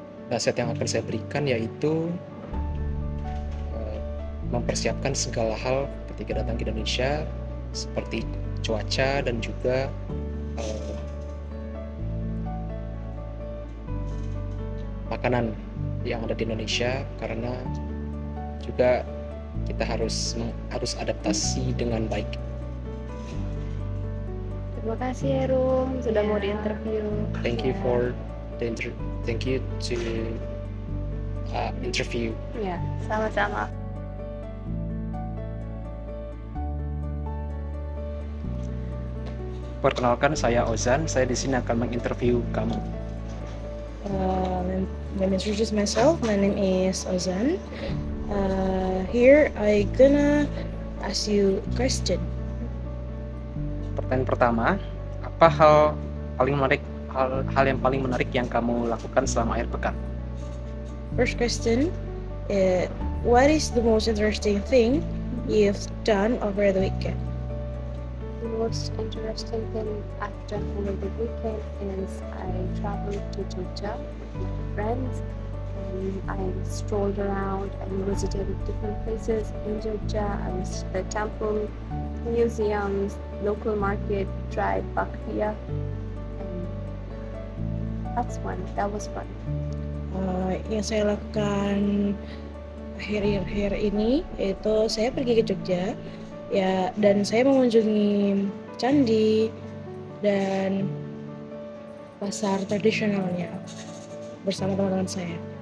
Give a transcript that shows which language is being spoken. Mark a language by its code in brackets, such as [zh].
[id] Nasihat yang akan saya berikan yaitu mempersiapkan segala hal ketika datang ke Indonesia, seperti cuaca dan juga makanan yang ada di Indonesia, karena juga kita harus adaptasi dengan baik. Terima kasih Herum sudah mau diinterview. [en] Thank you for thank you to interview. [id] Ya, sama-sama. Perkenalkan, saya Ozan. Saya di sini akan menginterview kamu. [en] Let me introduce myself. My name is Ozan. Here I gonna ask you a question. [id] Pertanyaan pertama, apa hal yang paling menarik yang kamu lakukan selama akhir pekan? [en] First question, what is the most interesting thing you've done over the weekend? The most interesting thing I've done over the weekend is I traveled to Jogja with my friends and I strolled around and visited different places in Jogja. I visited the temple, museums, local market, tried bakpia, and that's fun. That was fun. [id] Yang saya lakukan akhir-akhir ini yaitu saya pergi ke Jogja ya, dan saya mengunjungi candi dan pasar tradisionalnya bersama teman-teman saya.